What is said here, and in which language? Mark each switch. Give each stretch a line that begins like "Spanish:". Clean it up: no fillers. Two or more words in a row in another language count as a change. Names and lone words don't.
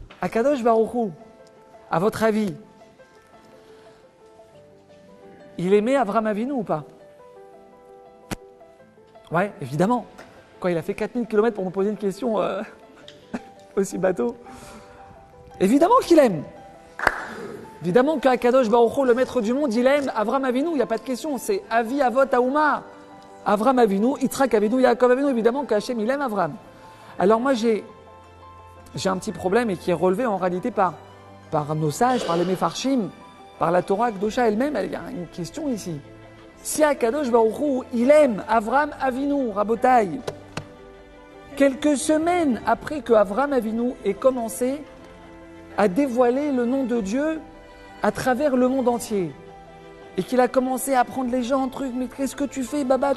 Hebrew: הקדוש ברוך הוא,
French: à votre avis, il aimait Avraham Avinu ou pas? Ouais, évidemment. Quand il a fait 4000 km pour nous poser une question aussi bateau. Évidemment qu'il aime. Évidemment qu'
Hebrew: הקדוש ברוך הוא,
French: le maître du monde, il aime Avraham Avinu, il n'y a pas de question. C'est
Hebrew: אבי אבות האומה.
French: Avraham Avinu, Yitzhak Avinu, Yaakov Avinu, évidemment qu'Hachem, il aime Avraham. Alors moi, j'ai un petit problème et qui est relevé en réalité par nos sages, par les Mefarshim, par la
Hebrew: תורה קדושה
French: elle-même. Il y a une question ici. Si
Hebrew: הקדוש ברוך הוא,
French: il aime Avraham Avinu, Rabotai, quelques semaines après que Avraham Avinu ait commencé à dévoiler le nom de Dieu à travers le monde entier, et qu'il a commencé à prendre les gens en truc, mais qu'est-ce que tu fais, Baba?